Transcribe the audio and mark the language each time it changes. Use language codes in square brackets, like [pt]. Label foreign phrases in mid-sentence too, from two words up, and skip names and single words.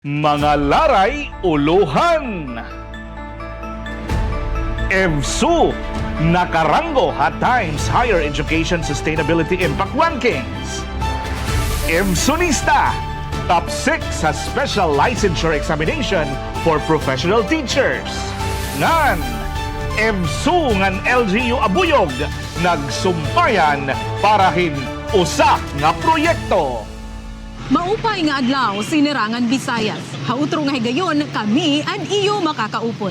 [war] Mga laray uluhan. EVSU nakaranggo at Times Higher Education Sustainability Impact Rankings. EVSUnista top 6 sa Special Licensure Examination for Professional Teachers. Ngan EVSU ngan LGU Abuyog nagsumpayan para hin usa nga proyekto. Maupay nga adlaw sinirangan Visayas. Hautro nga higayon kami an iyo makakaupod.